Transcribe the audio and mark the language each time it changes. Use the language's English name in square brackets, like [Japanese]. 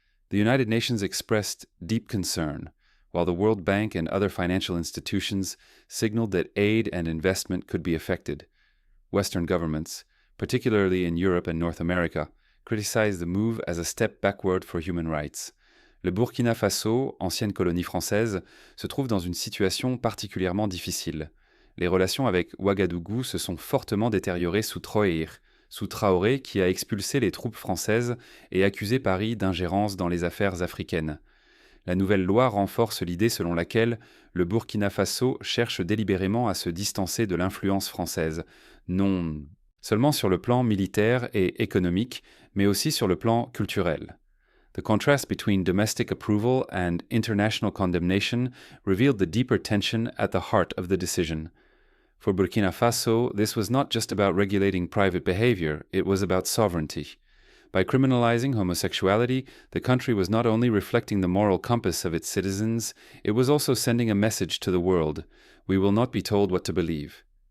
[English] The United Nations expressed deep concern, while the World Bank and other financial institutions signaled that aid and investment could be affected. Western governments, particularly in Europe and North America, criticized the move as a step backward for human rights. [French] Le Burkina Faso, ancienne colonie française, se trouve dans une situation particulièrement difficile. Les relations avec Ouagadougou se sont fortement détériorées sous Traoré qui a expulsé les troupes françaises et accusé Paris d'ingérence dans les affaires africaines. La nouvelle loi renforce l'idée selon laquelle le Burkina Faso cherche délibérément à se distancer de l'influence française, non seulement sur le plan militaire et économique, mais aussi sur le plan culturel. [English] The contrast between domestic approval and international condemnation revealed the deeper tension at the heart of the decision. For Burkina Faso, this was not just about regulating private behavior, it was about sovereignty. By criminalizing homosexuality, the country was not only reflecting the moral compass of its citizens, it was also sending a message to the world: we will not be told what to believe.